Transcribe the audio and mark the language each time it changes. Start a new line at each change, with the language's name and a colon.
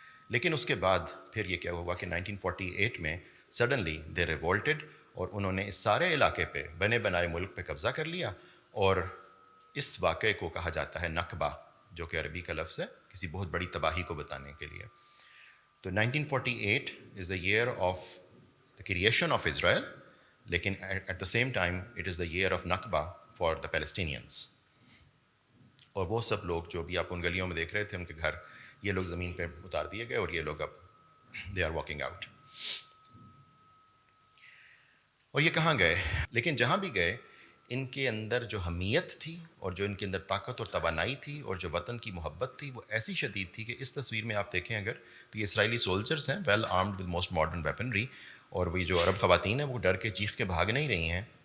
Urdu: لیکن اس کے بعد پھر یہ کیا ہوا کہ 1948 میں
English: suddenly they revolted,
Urdu: اور انہوں نے اس سارے علاقے پہ، بنے بنائے ملک پہ قبضہ کر لیا. اور اس واقعے کو کہا جاتا ہے نکبہ، جو کہ عربی کا لفظ ہے کسی بہت بڑی تباہی کو بتانے کے لیے.
English: تو 1948 is the year of the creation of Israel, لیکن at the same time it is the year of Nakba for the Palestinians.
Urdu: اور وہ سب لوگ جو بھی آپ ان گلیوں میں دیکھ رہے تھے، ان کے گھر یہ لوگ زمین پہ اتار دیے گئے، اور یہ لوگ اب
English: They are walking out.
Urdu: اور یہ کہاں گئے؟ لیکن جہاں بھی گئے ان کے اندر جو حمیت تھی اور جو ان کے اندر طاقت اور توانائی تھی اور جو وطن کی محبت تھی وہ ایسی شدید تھی کہ اس تصویر میں آپ دیکھیں اگر تو یہ اسرائیلی سولجرز ہیں
English: well armed with most modern weaponry,
Urdu: اور وہی جو عرب خواتین ہیں وہ ڈر کے چیخ کے بھاگ نہیں رہی ہیں.